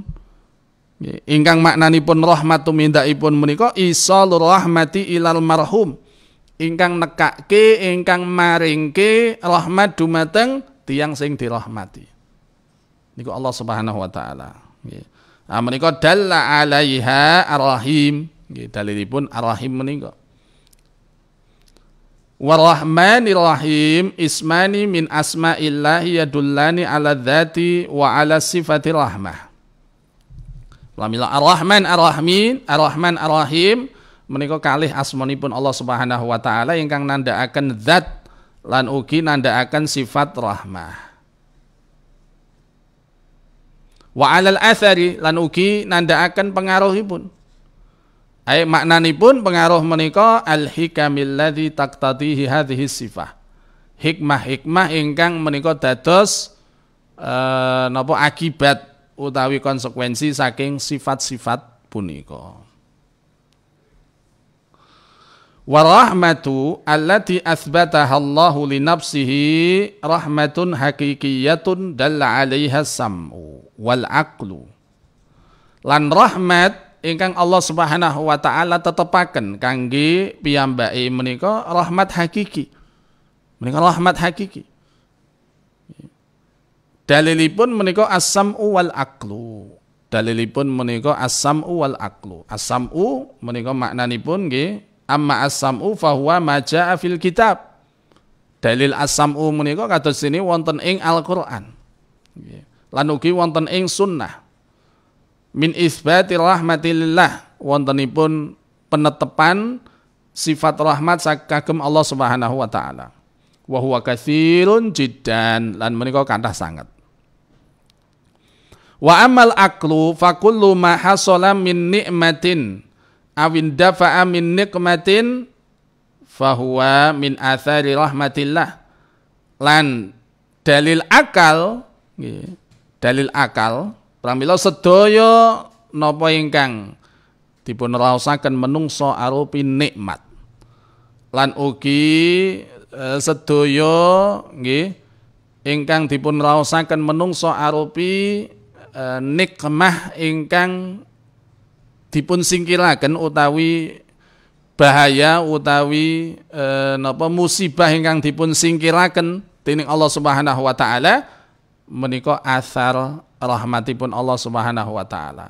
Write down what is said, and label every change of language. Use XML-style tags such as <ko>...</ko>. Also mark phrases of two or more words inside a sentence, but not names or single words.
<jv>Ingkang maknanipun rahmat tumindakipun menika</jv> <ar>إيصال الرحمة إلى المرحوم.</ar> <jv>Ingkang nekake, ingkang maringke rahmat dumateng tiyang sing dirahmati. Niku</jv> <ar>الله سبحانه وتعالى.</ar> <jv>Nggih.</jv> <ar>Menika دل عليها الرحيم.</ar> <jv>Nggih, dalilipun Ar-Rahim menika.</jv> <ar>والرحمن الرحيم اسمان من أسماء الله يدلان على الذات وعلى صفة الرحمة.</ar> <jv>Lamila Ar-Rahman Ar-Rahmin, Ar-Rahman Ar-Rahim menika kalih asmanipun</jv> <ar>الله سبحانه وتعالى</ar> <jv>ingkang nandhakaken zat lan ugi nandhakaken sifat rahmah.</jv> <ar>وعلى الأثر</ar> <jv>lan ugi nandhakaken pengaruhipun.</jv> <ar>Ai</ar> <jv>maknanipun pengaruh menika</jv> <ar>الحكم التي تقتضيها هذه الصفة.</ar> <jv>Hikmah-hikmah ingkang menika dados napa akibat utawi konsekuensi saking sifat-sifat punika.</jv> <ar>والرحمة التي أثبتها الله لنفسه رحمة حقيقية دل عليها السمع والعقل.</ar> <jv>Lan rahmat ingkang</jv> <ar>الله سبحانه وتعالى</ar> <jv>tetepaken kangge piyambake menika rahmat hakiki. Menika rahmat hakiki. Dalilipun menika</jv> <ar>السمع والعقل.</ar> <jv>Dalilipun menika</jv> <ar>السمع والعقل. As-sam'u</ar> <jv>menika maknanipun nggih</jv> <ar>أما السمع فهو ما جاء في الكتاب.</ar> <jv>Dalil as-sam'u menika kados dene wonten ing Al-Qur'an. Lan ugi wonten ing sunnah.</jv> <ar>من إثبات رحمة الله</ar> <jv>wontenipun penetepan sifat rahmat kagem</jv> <ar>الله سبحانه وتعالى. وهو كثير جدا</ar> <jv>lan menika kathah sanget.</jv> <ar>وأما العقل فكل ما حصل من نعمة أو اندفع من نقمة فهو من آثار رحمة الله.</ar> <jv>Lan dalil akal nggih, dalil akal pramila sedaya napa ingkang dipun raosaken menungso arupi nikmat lan ugi sedaya nggih ingkang dipun raosaken menungso arupi nikmah ingkang dipun singkiraken utawi bahaya utawi napa musibah ingkang dipun singkiraken dening</jv> <ar>الله سبحانه وتعالى</ar> <jv>menika asar rahmatipun</jv> <ar>الله سبحانه وتعالى.</ar>